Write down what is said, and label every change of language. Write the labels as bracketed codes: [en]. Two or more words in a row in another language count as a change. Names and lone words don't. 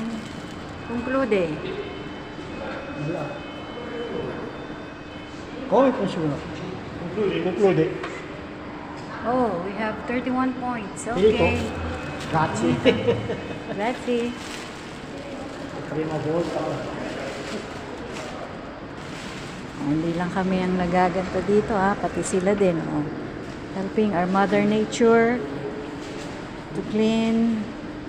[it] Conclude. [tl] Wala. [it] Come funziona? Conclude. [en] Oh, we have 31 points. Okay. [it] Grazie. Grazie. Prima volta. [tl] Hindi lang kami ang nagaganto dito, ha, pati sila din, oh. [en] Helping our Mother Nature to clean